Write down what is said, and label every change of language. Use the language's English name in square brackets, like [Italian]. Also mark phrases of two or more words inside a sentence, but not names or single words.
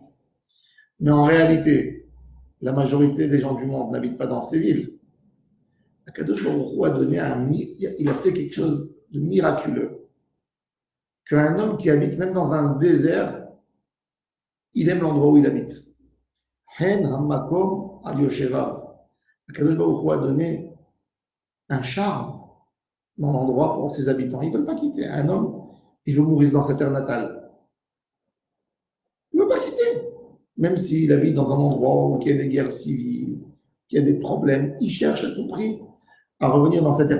[French] Mais en réalité, la majorité des gens du monde n'habitent pas dans ces villes. [Hebrew] הקדוש ברוך הוא [French] a donné il a fait quelque chose de miraculeux. Qu'un homme qui habite même dans un désert, il aime l'endroit où il habite. [Hebrew] חן המקום על יושביו. הקדוש ברוך הוא [French] a donné un charme dans l'endroit pour ses habitants. Ils ne veulent pas quitter. Un homme, il veut mourir dans sa terre natale. Il ne veut pas quitter. Même s'il habite dans un endroit où il y a des guerres civiles, qu'il y a des problèmes, il cherche à tout prix à revenir dans sa terre.